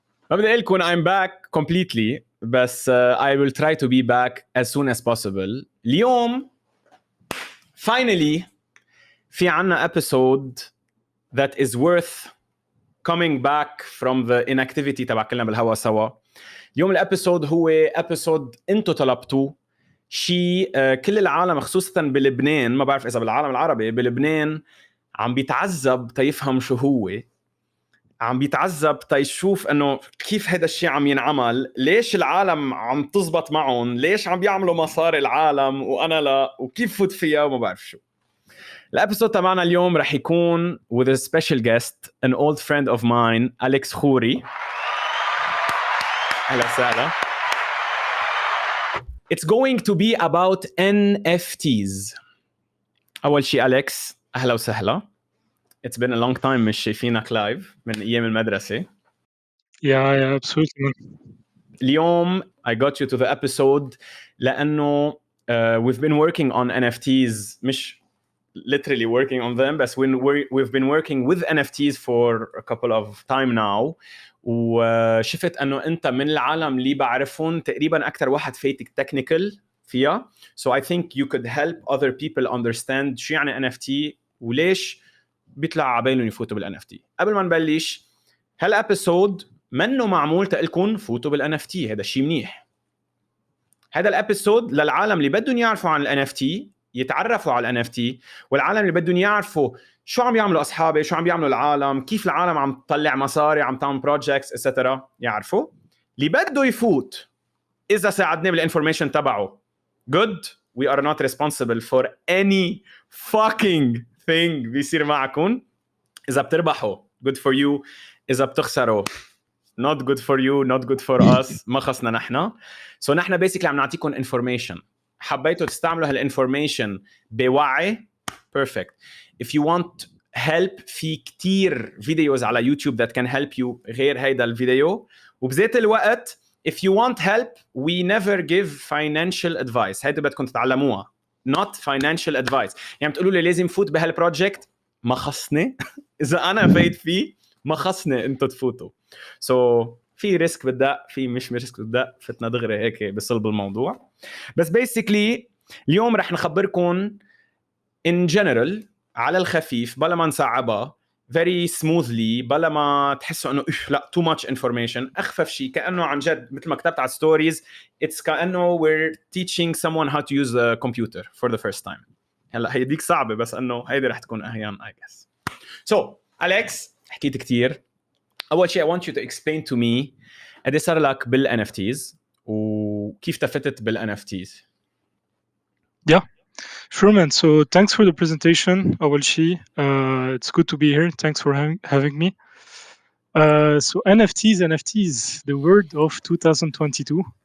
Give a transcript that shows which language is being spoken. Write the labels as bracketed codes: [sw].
[ar] ما بدي أقولكم [en] I'm back completely, بس I will try to be back as soon as possible. اليوم finally [ar] في عنا [en] episode that is worth coming back from the inactivity [ar] تبع كلنا بالهوا سوا. اليوم الابيسود هو episode انتو طلبتوه. كل العالم خصوصا بلبنان، ما بعرف اذا بالعالم العربي، بلبنان عم بيتعذب تيفهم شو هو، عم بيتعذب تيشوف انه كيف هذا الشيء عم ينعمل، ليش العالم عم تزبط معهم، ليش عم بيعملوا مصاري العالم وانا لا، وكيف فوت فيها وما بعرف شو. الابيسود تبعنا اليوم رح يكون [en] with a special guest, an old friend of mine, Alex خوري. [ar] اهلا وسهلا. [en] It's going to be about NFTs. [ar] أول شيء أليكس أهلا وسهلا. [en] It's been a long time [ar] مش شايفينك لايف من أيام المدرسة. [en] Yeah, absolutely. اليوم I got you to the episode لأنه we've been working on NFTs, مش literally working on them, but we've been working with NFTs for a couple of time now. [ar] وشفت انه انت من العالم اللي بعرفهم تقريبا اكثر واحد فايتك تكنيكال فيها. [en] So I think you could help other people understand [ar] شو يعني NFT وليش بيطلع عبالهم يفوتوا بال NFT. قبل ما نبلش هالابيسود منه معمول تقلكم فوتوا بال NFT، هذا شيء منيح. هذا الابيسود للعالم اللي بدهم يعرفوا عن ال NFT يتعرفوا على ال NFT، والعالم اللي بدهم يعرفوا شو عم يعملوا أصحابي، شو عم بيعملوا العالم، كيف العالم عم تطلع مصاري، عم تعمل projects etc. يعرفوا. اللي بده يفوت إذا ساعدني بالinformation تبعه [en] good, we are not responsible for any fucking thing [ar] بيصير معكم. إذا بتربحوا [en] good for you، [ar] إذا بتخسروا [en] not good for you, not good for us، [ar] ما خصنا نحن. So نحن basically عم نعطيكم information. حبيتوا تستعملوا هالinformation بوعي perfect. [en] If you want help [ar] في كتير فيديوز على يوتيوب [en] that can help you [ar] غير هيدا الفيديو. [en] وبذات الوقت if you want help we never give financial advice. [ar] هيدا بدكم تتعلموها [en] not financial advice. [ar] يعني بتقولوا لي لازم فوت بهالبروجكت، ما خصني. إذا أنا فايت فيه ما خصني أنتوا تفوتوا. So في ريسك بدأ، في مش ريسك بدأ، فتنا دغري هيك بصلب الموضوع. بس basically اليوم رح نخبركم [en] in general [ar] على الخفيف بلا ما نصعبها [en] very smoothly، [ar] بلا ما تحسوا انه لا [en] too much information. [ar] اخفف شيء كانه عن جد مثل ما كتبت على ستوريز [en] it's كانه we're teaching someone how to use a computer for the first time. [ar] هلا هي ديك صعبه بس انه هيدي رح تكون اهين I guess. So أليكس حكيت كتير. اول شيء [en] I want you to explain to me [ar] قد صار لك بال NFTs وكيف تفتت بال NFTs. [en] Yeah, sure, man. So thanks for the presentation, Awalshi. It's good to be here. Thanks for having me. So NFTs, the word of 2022.